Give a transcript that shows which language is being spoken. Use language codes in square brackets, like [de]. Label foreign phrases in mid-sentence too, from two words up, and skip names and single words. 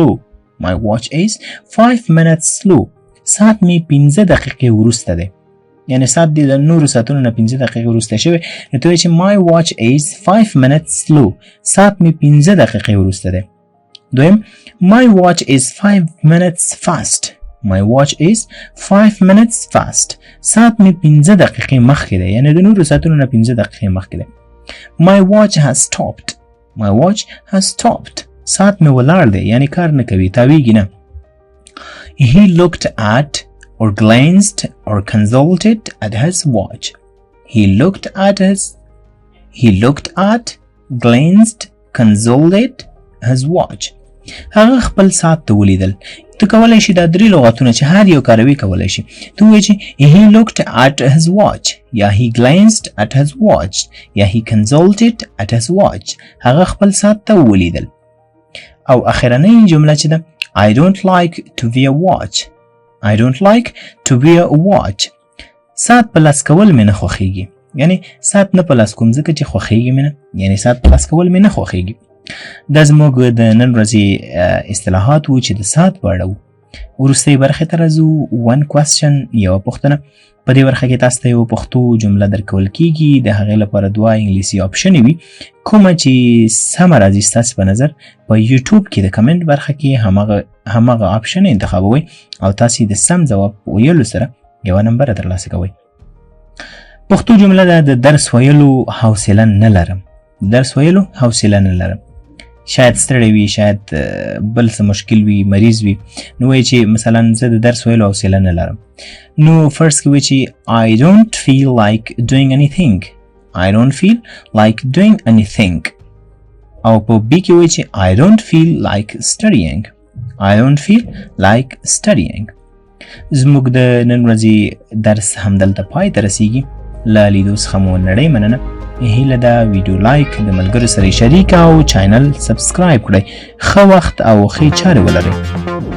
[ps] slow ساعت می 15 دقیقې وروسته دی یعنی ساعت دی د نورو ساعتونو نه 15 دقیقې وروسته شوی نو ته وایي چې [en] my watch is 5 minutes slow [ps] ساعت می 15 دقیقې وروسته دی دویم [en] my watch is 5 minutes fast [ps] ساعت می 15 دقیقې مخکې دی یعنی د نورو ساعتونو نه 15 دقیقې مخکې دی [en] my watch has stopped [ps] ساعت می ولاړ دی یعنی کار نه کوي تاویږي نه [en] He looked at or glanced or consulted at his watch. Glanced, consulted his watch. [ps] هغه خپل ساعت ته ولیدل ته کولای شي دا درې لغتونه چې هر یو کاروي کولای شي ته وایي چې [en] he looked at his watch [ps] یا [en] he glanced at his watch [ps] یا [en] he consulted at his watch [ps] هغه خپل ساعت ته ولیدل او اخرنۍ جمله چې ده [en] I don't like to wear a watch [ps] ساعت په لاس کول مې نه خوښیږي یعنی ساعت نه په لاس کوم ځکه چې خوښیږي مې نه یعنی ساعت په لاس کول مې نه خوښیږي دا زموږ د نن ورځې اصطلاحات وو چې د ساعت په اړه وو وروستۍ برخې ته راځو [en] one question [ps] یوه پوښتنه په دې برخه کې تاسو ته یوه پښتو جمله درکول کیږي د هغې لپاره دوه انګلیسي آپشنې وي کومه چې سمه راځي ستاسې په نظر په یوټیوب کې د کمنټ برخه کې هماغه آپشن انتخابوئ او تاسې د سم ځواب ویلو سره یوه نمبره ترلاسه کوئ پښتو جمله ده د درس ویلو حوصله نه لرم شاید ستړی وي، شاید بل څه مشکل وي، مریض وي، نو وایي چې مثلا زه د درس ویلو حوصله نه لرم. نو فرض کې وایي چې [en] I don't feel like doing anything. I don't feel like doing anything. [ps] او په B کې وایي چې [en] I don't feel like studying. I don't feel like studying. [ps] زموږ د نن ورځې درس همدلته پای ته رسیږي. له لیدو څخه مو نړۍ مننه. هیله ده ویډیو لایک، د ملګرو سره شریک او چینل سبسکرایب کړئ. ښه وخت او ښې چارې ولرئ.